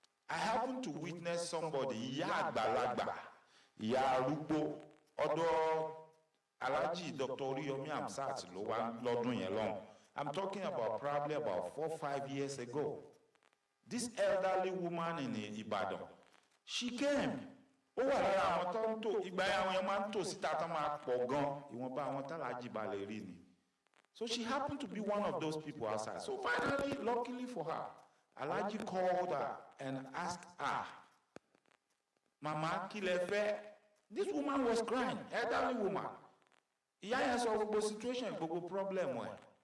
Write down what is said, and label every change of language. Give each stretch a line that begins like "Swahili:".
English: I happen to witness somebody,
Yoruba: ìyá àgbàlagbà, ìyá arúgbó, ọ̀dọ̀
English: Alhaji Dr.
Yoruba: Oriyomi Hamzat ló wà lọ́dún yẹn lọ́hùn.
English: I'm talking about probably about 4 or 5 years ago. This elderly woman in Ibadan, she came.
Yoruba: Ó wà lára àwọn tó ń tò, ìgbà yẹn àwọn yẹn máa ń tò síta tó máa pọ̀ gan, ìwọ̀nba àwọn tálàjì balẹ̀ rí ni.
English: So she happened to be one of those people outside. So finally, luckily for her, Alhaji called her and asked her, Mama,
Yoruba: kí lẹ fẹ́?
English: This woman was crying, elderly woman.
Yoruba: Ìyá yẹn sọ gbogbo situation, gbogbo problem ẹ̀.